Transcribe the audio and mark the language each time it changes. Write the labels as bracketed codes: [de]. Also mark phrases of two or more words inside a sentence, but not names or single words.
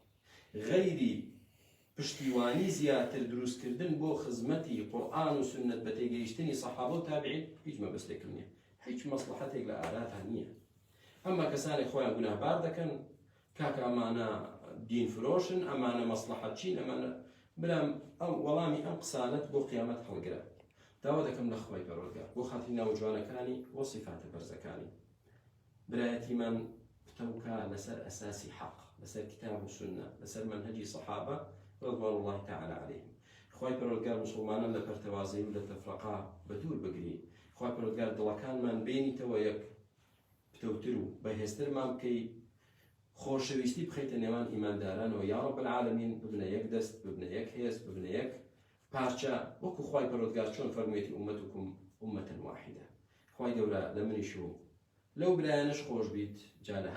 [ckb] غەیری پشتیوانی زیاتر دروستکردن بۆ خزمەتی قورئان و سنت بە تێگەیشتنی سەحابە و تابعین هیچ مەبەستێکم نییە هیچ مەسلحەتێک لە ئاراتان نییە ئەمما کەسانی خۆیان گوناهبار دەکەن کاکە ئەمانە دین فرۆشن ئەمانە مەسلحەت چین ئەمانە برام ئەم وەڵامی ئەم قسانت بۆ قیامەت هەڵگرە داوا دەکەم لە خوای پەروەردگار بۆ خاتری ناوجوانەکانی بۆ صیفاتە بەرزەکانی برایەتیمان بتەوکە لەسەر ئەساسی حەق لەسەر کتاب و سنە لەسەر منهەجی سەحابە [ar] رضوان الله تعالى عليهم [ckb] خوای پەروەردگار مسلمانان لە پەرتەوازی و لە تەفرەقا بەدوور بگری خوای پەروەردگار دڵەکانمان بینیتەوە یەک پتەوتر و بەهێزترمان بکەی خۆشەویستی بخەیتە نێوان ئیماندارانەوە یا [ar] رب العالمین [ckb] ببنە یەک دەست ببنە یەک هێز ببنە یەک پارچە وەکو خوای پەروەردگار چۆن فەرموویەتی [ar] ئومەتکم ئومەتەن واحیدە [ckb] خوای گەورە لە منیش و لەو برایانش خۆش بیت جا لە